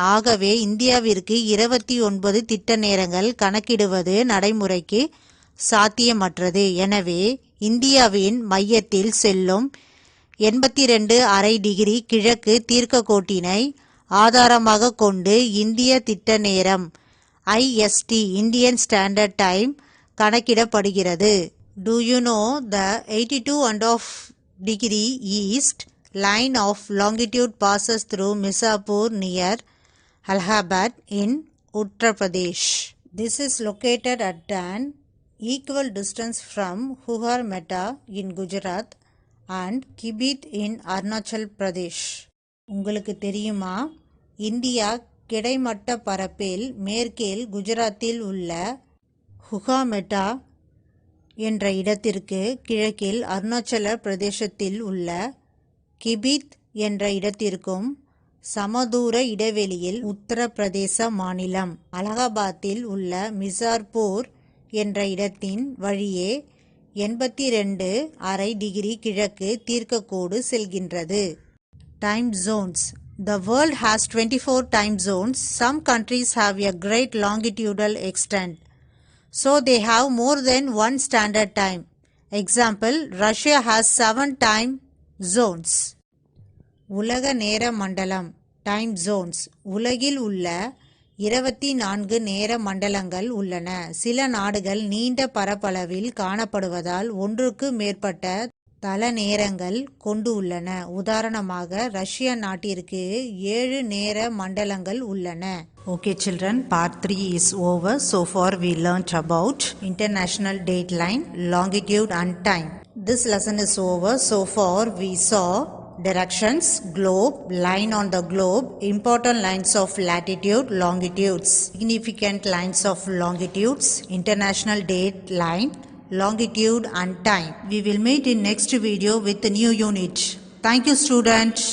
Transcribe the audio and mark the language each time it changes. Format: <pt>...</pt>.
<ta>ஆகவே இந்தியாவிற்கு 29 திட்ட நேரங்கள் கணக்கிடுவது நடைமுறைக்கு சாத்தியமற்றது. எனவே இந்தியாவின் மையத்தில் செல்லும் 82.5 டிகிரி கிழக்கு தீர்க்கக்கோட்டினை ஆதாரமாக கொண்டு இந்திய திட்ட நேரம் IST இந்தியன் ஸ்டாண்டர்ட் டைம் கணக்கிடப்படுகிறது.</ta> <en>Do you know the 82.5 degree east line of longitude passes through Mirzapur near Allahabad in Uttar Pradesh. This is located at an equal distance from Huhar Mehta in Gujarat and Kibit in Arunachal Pradesh.</en> <ta>உங்களுக்கு தெரியுமா, India கிடைமட்ட பரப்பில் மேற்கில் குஜராத்தில் உள்ள ஹுகாமெட்டா என்ற இடத்திற்கு கிழக்கில் அருணாச்சல பிரதேசத்தில் உள்ள கிபித் என்ற இடத்திற்கும் சமதூர இடைவெளியில் உத்தரப்பிரதேச மாநிலம் அலகாபாத்தில் உள்ள மிர்சாப்பூர் என்ற இடத்தின் வழியே 82.5 டிகிரி கிழக்கு தீர்க்கக்கோடு செல்கின்றது.</ta> <en>Time zones. The world has 24 time zones. Some countries have a great longitudinal extent, so they have more than one standard time. Example, Russia has 7 time zones.</en> <ta>உலக நேர மண்டலம் டைம் ஜோன்ஸ். உலகில் உள்ள 24 நேர மண்டலங்கள் உள்ளன. சில நாடுகள் நீண்ட பரப்பளவில் காணப்படுவதால் ஒன்றுக்கு மேற்பட்ட தல நேரங்கள் கொண்டு உள்ளன. உதாரணமாக ரஷ்ய நாட்டிற்கு 7 நேர மண்டலங்கள் உள்ளன.</ta> <en>Okay children, part 3 is over. So far we learnt about international dateline, longitude and time. This lesson is over. So far we saw directions, globe, line on the globe, important lines of latitude, longitudes, significant lines of longitudes, international dateline, longitude and time. We will meet in next video with a new unit. Thank you students.</en>